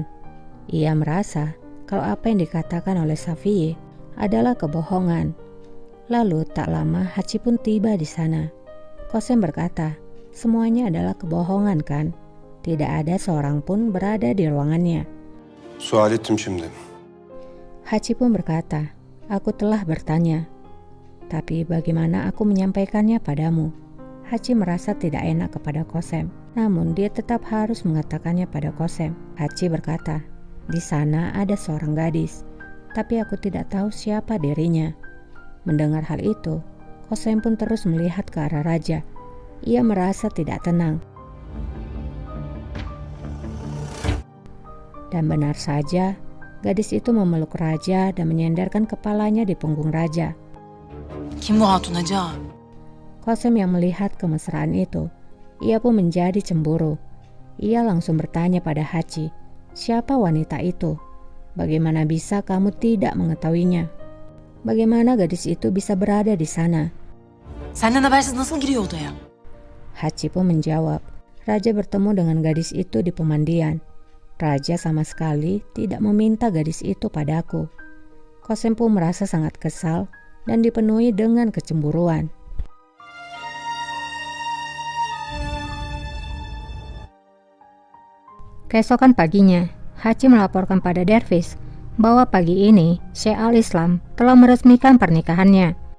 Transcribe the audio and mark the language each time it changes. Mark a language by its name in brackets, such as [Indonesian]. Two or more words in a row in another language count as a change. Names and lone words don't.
[Indonesian] Ia merasa kalau apa yang dikatakan oleh Safie adalah kebohongan. Lalu tak lama Haci pun tiba di sana. Kosem berkata, "Semuanya adalah kebohongan kan? Tidak ada seorang pun berada di ruangannya." [Turkish] Sual ettim şimdi. [Indonesian] Haci pun berkata, "Aku telah bertanya, tapi bagaimana aku menyampaikannya padamu?" Haci merasa tidak enak kepada Kosem, namun dia tetap harus mengatakannya pada Kosem. Haci berkata, "Di sana ada seorang gadis, tapi aku tidak tahu siapa dirinya." Mendengar hal itu, Kosem pun terus melihat ke arah raja. Ia merasa tidak tenang. Dan benar saja, gadis itu memeluk raja dan menyandarkan kepalanya di punggung raja. [Turkish] Kim bu hatun Haca? [Indonesian] Kosem yang melihat kemesraan itu, ia pun menjadi cemburu. Ia langsung bertanya pada Haci, "Siapa wanita itu? Bagaimana bisa kamu tidak mengetahuinya? Bagaimana gadis itu bisa berada di sana?" [Turkish] Senden habersiz nasıl giriyor odaya? [Indonesian] Haci pun menjawab, "Raja bertemu dengan gadis itu di pemandian. Raja sama sekali tidak meminta gadis itu padaku." Kosem pun merasa sangat kesal dan dipenuhi dengan kecemburuan. Keesokan paginya, Haci melaporkan pada dervis bahwa pagi ini Syekh al-Islam telah meresmikan pernikahannya.